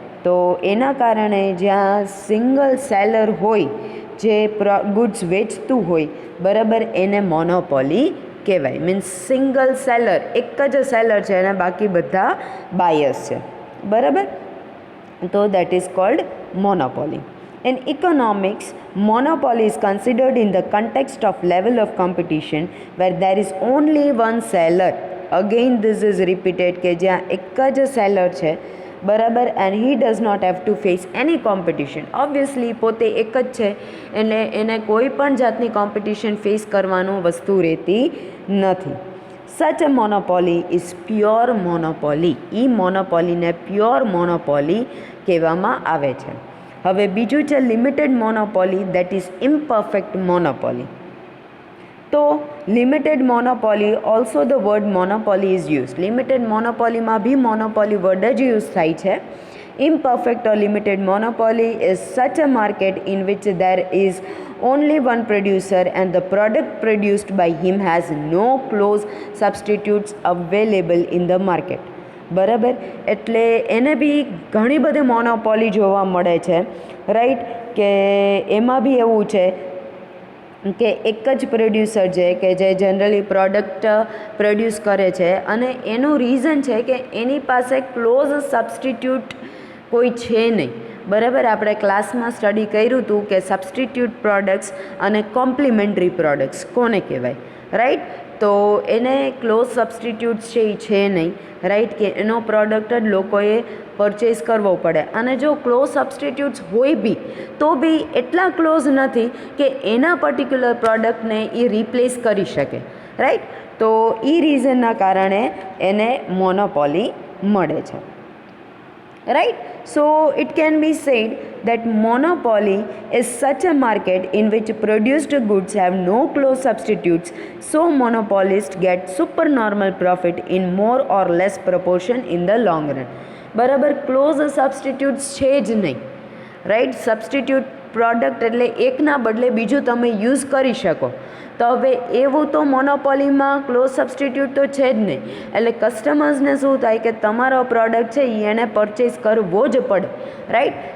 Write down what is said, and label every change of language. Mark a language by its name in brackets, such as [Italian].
[Gujarati] તો એના કારણે જ્યાં સિંગલ સેલર હોય, જે ગુડ્સ વેચતું હોય, બરાબર, એને મોનોપોલી કહેવાય. મીન્સ સિંગલ સેલર, એક જ સેલર છે અને બાકી બધા બાયર્સ છે. બરાબર, તો [English] That is called monopoly. In economics, monopoly is considered in the context of level of competition where there is only one seller. Again this is repeated [Gujarati] કે જ્યાં એક જ સેલર છે. બરાબર, [English] And he does not have to face any competition. [Gujarati] Obviously પોતે એક જ છે એટલે એને કોઈ પણ જાતની કોમ્પિટિશન ફેસ કરવાનું વસ્તુ રહેતી નથી. [English] Such a monopoly is pure monopoly. [Gujarati] A મોનોપોલીને pure monopoly કહેવામાં આવે છે. હવે બીજું છે limited monopoly, [English] That is imperfect monopoly. તો limited monopoly, also the word monopoly is use. [Gujarati] Limited મોનોપોલીમાં B monopoly word જ યુઝ થાય છે. [English] Imperfect or limited monopoly is such a market in which there is only one producer and the product produced by him has no close substitutes available in the market. [Gujarati] બરાબર, એટલે એને બી ઘણી બધી monopoly જોવા મળે છે, રાઈટ, કે એમાં બી એવું છે કે એક જ પ્રોડ્યુસર છે કે જે જનરલી પ્રોડક્ટ પ્રોડ્યુસ કરે છે અને એનું રીઝન છે કે એની પાસે ક્લોઝ સબસ્ટિટ્યૂટ કોઈ છે નહીં. બરાબર, આપણે ક્લાસમાં સ્ટડી કર્યું હતું કે સબસ્ટિટ્યૂટ પ્રોડક્ટ્સ અને કોમ્પ્લિમેન્ટરી પ્રોડક્ટ્સ કોને કહેવાય, રાઈટ. તો એને ક્લોઝ સબસ્ટિટ્યૂટ્સ છે નહીં, રાઈટ, કે એનો પ્રોડક્ટ જ લોકોએ પરચેઝ કરવો પડે. અને જો ક્લોઝ સબસ્ટિટ્યૂટ્સ હોય બી તો બી એટલા ક્લોઝ નથી કે એના પર્ટિક્યુલર પ્રોડક્ટને એ રિપ્લેસ કરી શકે, રાઈટ. તો એ રીઝનના કારણે એને મોનોપોલી મળે છે, right. [English] So it can be said that monopoly is such a market in which produced goods have no close substitutes, so monopolists get supernormal profit in more or less proportion in the long run. [Gujarati] બરાબર, close સબસ્ટિટ્યૂટ્સ છે જ નહીં, right. Substitute product એટલે એકના બદલે બીજું તમે use કરી શકો. તો હવે એવું તો મોનોપોલીમાં ક્લોઝ સબસ્ટિટ્યૂટ તો છે જ નહીં, એટલે કસ્ટમર્સને શું થાય કે તમારો પ્રોડક્ટ છે એ એને પરચેઝ કરવો જ પડે, રાઈટ.